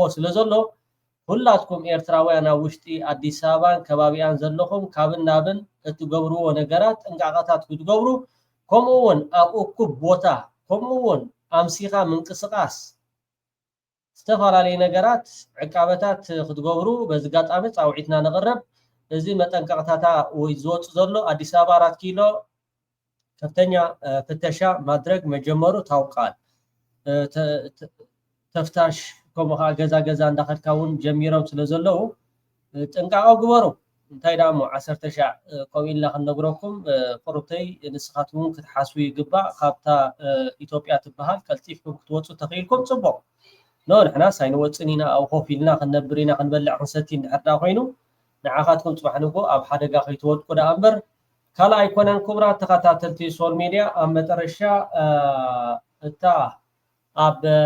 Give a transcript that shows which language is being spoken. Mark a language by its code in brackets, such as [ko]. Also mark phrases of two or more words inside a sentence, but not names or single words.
[ti] ስለ ዘሎ ሁላትኩም ኤርትራውያን ኣብ ውሽጢ ኣዲስ ኣበባን ከባቢያን ዘለኹም ካብን ናብን እትገብርዎ ነገራት ጥንቃቐታት ክትገብሩ ከምኡውን ኣብ እኩብ ቦታ ከምኡውን ኣምሲኻ ምንቅስቓስ ዝተፈላለዩ ነገራት ዕቃበታት ክትገብሩ በዚ ኣጋጣሚ ፃውዒትና ንቕረብ እዚ መጠንቀቕታታ ወይ ዝወፁ ዘሎ ኣዲስ ኣበባ 4 ኪሎ [am] ከፍተኛ ፍተሻ ማድረግ መጀመሩ ታውቃል [ti] ተፍታሽ ከምኡ ከዓ ገዛ ገዛ እንዳኸድካ እውን ጀሚሮም ስለ ዘለዉ ጥንቃቐ ግበሩ እንታይ ዳሞ 10,000 ከምኡ ኢልና ክንነግረኩም ቁርብተይ ንስኻትኩም ክትሓስቡ ይግባእ ካብታ ኢትዮጵያ ትበሃል ቀልጢፍኩም ክትወፁ ተኽኢልኩም ፅቡቕ ኖ ንሕና ሳይንወፅን ኢና ኣብ ኮፍ ኢልና ክንነብር ኢና ክንበልዕ ክንሰቲ እንድሕር ዳ ኮይኑ ንዓኻትኩም ፅባሕ ንጎ ኣብ ሓደጋ ከይትወድቁ ዳ እምበር ካልእ ኣይኮነን ክቡራት ተኸታተልቲ ሶል ሚድያ ኣብ መጨረሻ እታ ኣብ